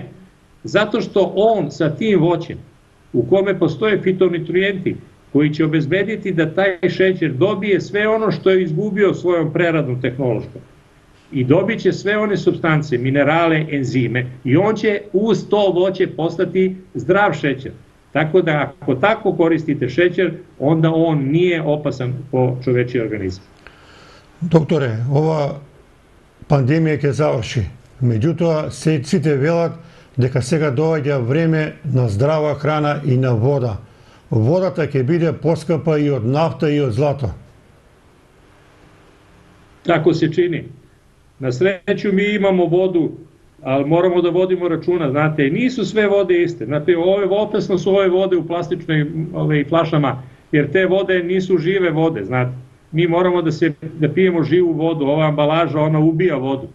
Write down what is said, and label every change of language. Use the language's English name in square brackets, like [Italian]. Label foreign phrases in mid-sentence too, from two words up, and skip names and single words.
[Serbian] Zato što on sa tim voćem, u kome postoje fitonutrijenti, koji će obezbediti da taj šećer dobije sve ono što je izgubio svojom preradnom tehnološkom. I dobit će sve one supstance, minerale, enzime i on će uz to voće postati zdrav šećer. Tako da ako tako koristite šećer, onda on nije opasan po čovečiji organizam. Doktore, [Macedonian] ова пандемија ќе заврши. Меѓутоа, сите велат дека сега доаѓа време на здрава храна и на вода. Водата ќе биде поскапа и од нафта и од злато. [Serbian] Tako se čini. Na sreću mi imamo vodu, ali moramo da vodimo računa, znate, nisu sve vode iste. Znate, opasno su ove vode u plastičnim flašama, jer te vode nisu žive vode, znate. Mi moramo da pijemo živu vodu, ova ambalaža, ona ubija vodu.